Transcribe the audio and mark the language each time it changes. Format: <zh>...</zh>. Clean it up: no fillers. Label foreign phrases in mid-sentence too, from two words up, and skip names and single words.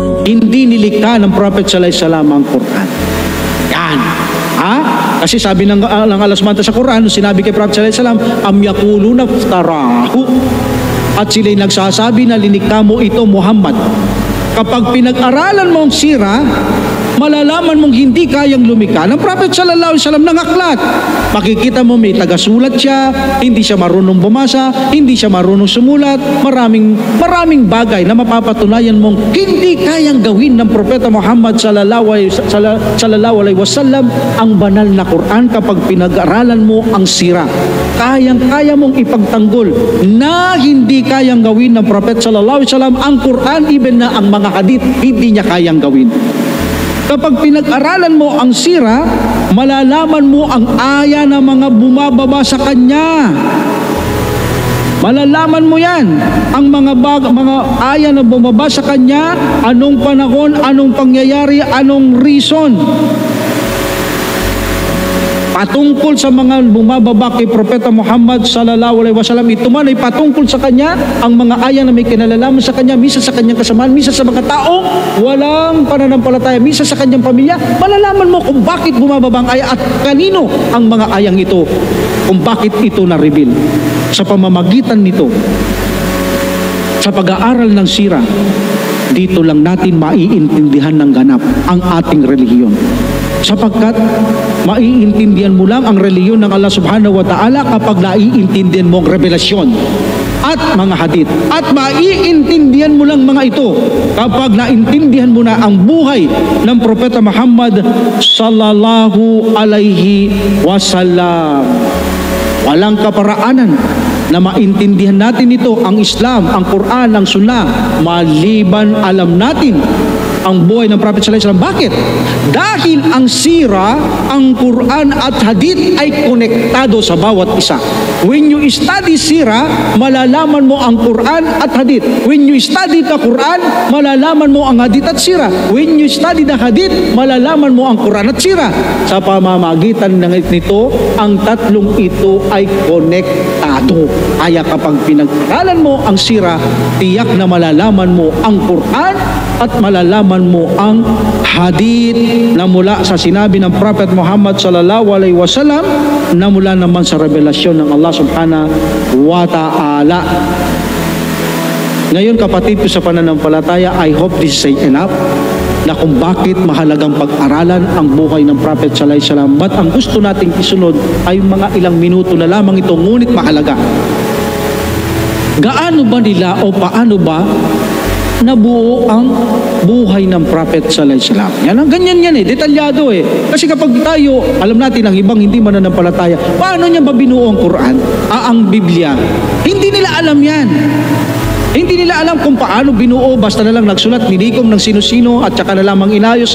<tl>hindi nilikha ng Prophet</tl> <ar>صلى الله عليه وسلم</ar> <tl>ang Quran. Yan. Kasi sabi ng Allah Subhanahu sa Quran, sinabi kay Prophet</tl> <ar>صلى الله عليه وسلم, أم يقولون افتراه,</ar> <tl>at sila'y nagsasabi na linikha mo ito, Muhammad. Kapag pinag-aralan mo ang sira, malalaman mong hindi kayang lumikha ng Prophet</tl> <ar>صلى الله عليه وسلم</ar> <tl>ng aklat. Makikita mo may tagasulat siya, hindi siya marunong bumasa, hindi siya marunong sumulat, maraming bagay na mapapatunayan mong hindi kayang gawin ng Propeta Muhammad</tl> <ar>صلى الله عليه وسلم</ar> <tl>ang banal na Quran kapag pinag-aralan mo ang sira. Kayang-kaya mong ipagtanggol na hindi kayang gawin ng Prophet</tl> <ar>صلى الله عليه وسلم</ar> <tl>ang Quran, even na ang mga hadith hindi niya kayang gawin. Kapag pinag-aralan mo ang sira, malalaman mo ang aya ng mga bumababa sa kanya. Malalaman mo yan. Ang mga aya na bumaba sa kanya, anong panahon, anong pangyayari, anong reason. Patungkol sa mga bumababa kay Propeta Muhammad</tl> <ar>صلى الله عليه وسلم,</ar> <tl>ito man ay patungkol sa kanya, ang mga aya na may kinalalaman sa kanya, misa sa kanyang kasamaan, misa sa mga tao walang pananampalataya, misa sa kanyang pamilya. Malalaman mo kung bakit bumababa ang aya at kanino ang mga ayang ito, kung bakit ito na-reveal. Sa pamamagitan nito, sa pag-aaral ng sira, dito lang natin maiintindihan ng ganap ang ating relihiyon. Sapagkat maiintindihan mo lang ang reliyon ng Allah</tl> <ar>سبحانه وتعالى</ar> <tl>kapag naiintindihan mo ang revelasyon at mga hadith. At maiintindihan mo lang mga ito kapag naintindihan mo na ang buhay ng Propeta Muhammad</tl> <ar>صلى الله عليه وسلم.</ar> <tl>Walang kaparaanan na maintindihan natin ito, ang Islam, ang Quran, ang Sunnah, maliban alam natin ang buhay ng Prophet</tl> <ar>صلى الله عليه وسلم.</ar> <tl>Bakit? Dahil ang sira, ang Quran at hadith ay konektado sa bawat isa.</tl> <en>When you study</en> <tl>sira, malalaman mo ang Quran at hadith.</tl> <en>When you study the Quran,</en> <tl>malalaman mo ang hadith at sira.</tl> <en>When you study the hadith,</en> <tl>malalaman mo ang Quran at sira. Sa pamamagitan ng nito, ang tatlong ito ay konektado. Kaya kapag pinag-aralan mo ang sira, tiyak na malalaman mo ang Quran at malalaman mo ang hadith na mula sa sinabi ng Prophet Muhammad</tl> <ar>صلى الله عليه وسلم,</ar> <tl>na mula naman sa revelasyon ng Allah</tl> <ar>سبحانه وتعالى.</ar> <tl>Ngayon kapatid ko sa pananampalataya,</tl> <en>I hope this is enough</en> <tl>na kung bakit mahalagang pag-aralan ang buhay ng Prophet</tl> <ar>صلى الله عليه وسلم.</ar> <tl>But ang gusto nating isunod ay mga ilang minuto na lamang ito, ngunit mahalaga. Gaano ba nila o paano ba nabuo ang buhay ng Prophet</tl> <ar>صلى الله عليه وسلم?</ar> <tl>Yan ang ganyan yan detalyado Kasi kapag tayo, alam natin ang ibang hindi mananampalataya, paano niya ba binuo ang Quran? Ang Biblia? Hindi nila alam yan. Hindi nila alam kung paano binuo, basta na lang nagsulat, nilikom ng sino-sino at saka na lamang inayos.</tl>